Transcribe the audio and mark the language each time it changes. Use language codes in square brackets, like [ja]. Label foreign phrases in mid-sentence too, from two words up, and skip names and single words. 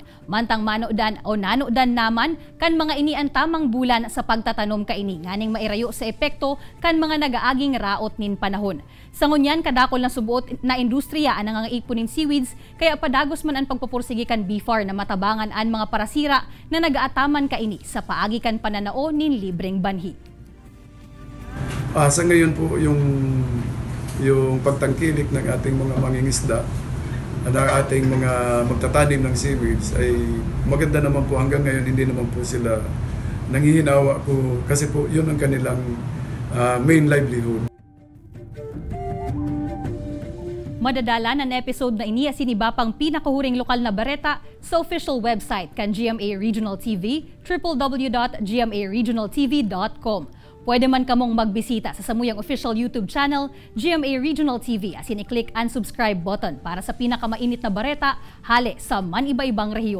[bik] Mantang manodan o nanodan naman kan mga ini ang tamang bulan sa pagtatanom kaini nganing mairayo sa epekto kan mga nagaaging raot nin panahon. Sa ngunyan, kadakol na subuot na industriya ang nangangaipon nin seaweeds, kaya padagos man ang pagpupursige kan BFAR na matabangan ang mga parasira na nagaataman kaini sa paagi kan pananao nin libreng banhi. [tl] Sa ngayon po yung pagtangkilik ng ating mga mangingisda at ang ating mga magtatanim ng seaweeds ay maganda naman po. Hanggang ngayon hindi naman po sila nanghihinawa po kasi po yun ang kanilang [en] main livelihood. [bik] Madadalan ang episode na ini siniba pang pinakahuring lokal na bareta sa [en] official website [bik] kan GMA Regional TV, www.gmaregionaltv.com. Pwede man kamong magbisita sa samuyang official YouTube channel, GMA Regional TV, asin i-click ang [en] subscribe button [bik] para sa pinakamainit na bareta hali sa man-iba-ibang rehiyon.